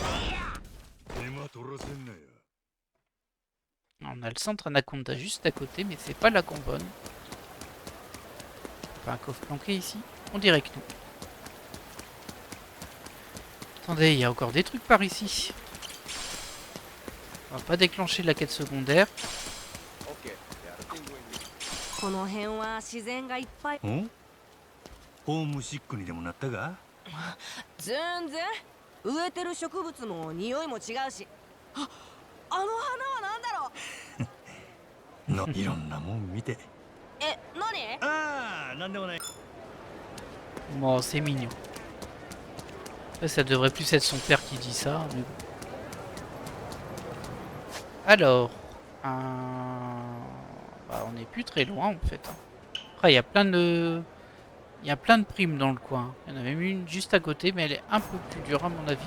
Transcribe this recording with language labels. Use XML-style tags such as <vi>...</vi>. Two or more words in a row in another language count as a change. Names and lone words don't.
<fr>On a le centre Anaconda juste à côté, mais c'est pas là qu'on bonne. Pas un coffre planqué ici? On dirait que non. Attendez, il y a encore des trucs par ici. On va pas déclencher la quête secondaire.</fr> <ja>この辺は自然がいっぱい。んホームシックにでもなったか？全然植えてる植物も匂いも違うし、あの花は何だろう。のいろんなもん見て。何？ああ、なんでもない。</ja> <fr>Bon, c'est mignon. Après, ça devrait plus être son père qui dit ça, mais bon. Alors, bah, on n'est plus très loin en fait, hein. Après, il y a plein de... Il y a plein de primes dans le coin. Il y en avait une juste à côté, mais elle est un peu plus dure à mon avis.</fr>